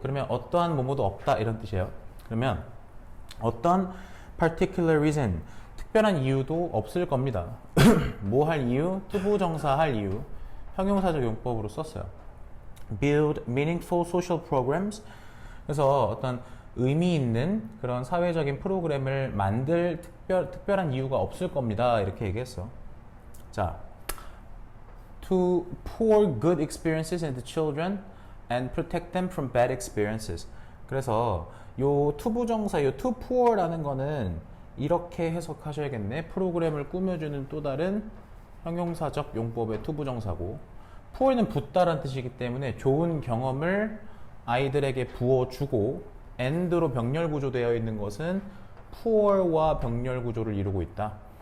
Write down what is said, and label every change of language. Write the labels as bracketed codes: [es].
[ko] 그러면 어떠한 뭐뭐도 없다 이런 뜻이에요. 그러면 어떤 [en] particular reason, [ko] 특별한 이유도 없을 겁니다. 뭐 할 이유? 투부정사 할 이유. 형용사적 용법으로 썼어요. [en] Build meaningful social programs. [ko] 그래서 어떤 의미 있는 그런 사회적인 프로그램을 만들 특별한 이유가 없을 겁니다. 이렇게 얘기했어. [en] 자, to pour good experiences into children and protect them from bad experiences. [ko] 그래서 요 투부정사, 요 [en] to pour [ko] 라는 거는 이렇게 해석하셔야겠네. 프로그램을 꾸며주는 또 다른 형용사적 용법의 투부정사고, pour는 붓다라는 뜻이기 때문에 좋은 경험을 아이들에게 부어주고, and로 병렬 구조되어 있는 것은 pour와 병렬 구조를 이루고 있다.